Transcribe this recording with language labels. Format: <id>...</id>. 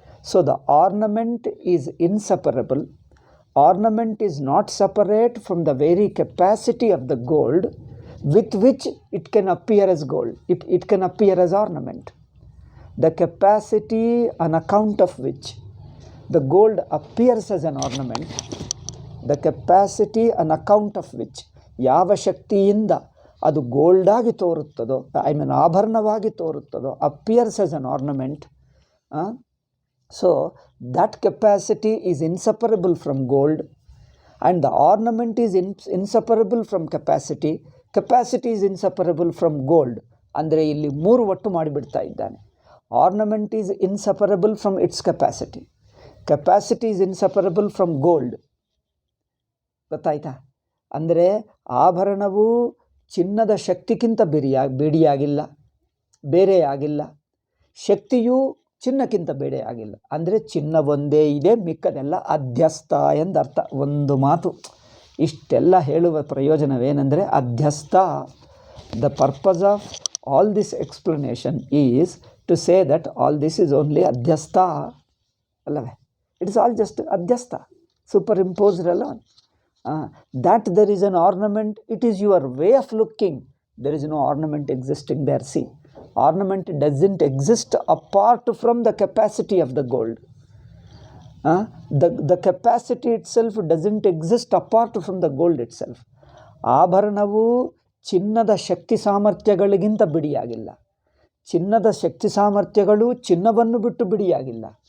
<en>So the ornament is inseparable. Ornament is not separate from the very capacity of the gold with which it can appear as gold. It can appear as ornament. The capacity on account of which the gold appears as an ornament, the capacity on account of which</en> <kn>ಯಾವ ಶಕ್ತಿಯಿಂದ ಅದು ಗೋಲ್ಡಾಗಿ ತೋರುತ್ತದೋ, ಆಭರಣವಾಗಿ ತೋರುತ್ತದೋ,</kn> <en>Appears as an ornament. So that capacity is inseparable from gold, and the ornament is inseparable from capacity. Capacity is inseparable from gold.</en> <kn>ಅಂದರೆ ಇಲ್ಲಿ 3 ಒಟ್ಟು ಮಾಡಿಬಿಡ್ತಾ ಇದ್ದಾನೆ.</kn> <en>Ornament is inseparable from its capacity. Capacity is inseparable from gold.</en> <kn>ಗೊತ್ತಾಯ್ತಾ? ಅಂದರೆ ಆಭರಣವು ಚಿನ್ನದ ಶಕ್ತಿಗಿಂತ ಬೇಡಿಯಾಗಿಲ್ಲ, ಬೇರೆಯಾಗಿಲ್ಲ. ಶಕ್ತಿಯು ಚಿನ್ನಕ್ಕಿಂತ ಬೇರೆಯಾಗಿಲ್ಲ. ಅಂದರೆ ಚಿನ್ನ ಒಂದೇ ಇದೆ, ಮಿಕ್ಕದೆಲ್ಲ ಅಧ್ಯಸ್ಥ ಎಂದರ್ಥ. ಒಂದು ಮಾತು, ಇಷ್ಟೆಲ್ಲ ಹೇಳುವ ಪ್ರಯೋಜನವೇನೆಂದರೆ ಅಧ್ಯಸ್ಥ.</kn> <en>the purpose of all this explanation is to say that all this is only ಅಧ್ಯಸ್ಥ</en> <kn>ಅಲ್ಲವೇ?</kn> <en>It is all just ಅಧ್ಯಸ್ಥ, superimposed ಅಲ್ಲ. that there is an ornament, it is your way of looking. There is no ornament existing there. See, ornament doesn't exist apart from the capacity of the gold. The capacity itself doesn't exist apart from the gold itself.</en> <kn>ಆಭರಣವು ಚಿನ್ನದ ಶಕ್ತಿ ಸಾಮರ್ಥ್ಯಗಳಿಗಿಂತ ಬಿಡಿಯಾಗಿಲ್ಲ. ಚಿನ್ನದ ಶಕ್ತಿ ಸಾಮರ್ಥ್ಯಗಳು ಚಿನ್ನವನ್ನು ಬಿಟ್ಟು ಬಿಡಿಯಾಗಿಲ್ಲ.</kn>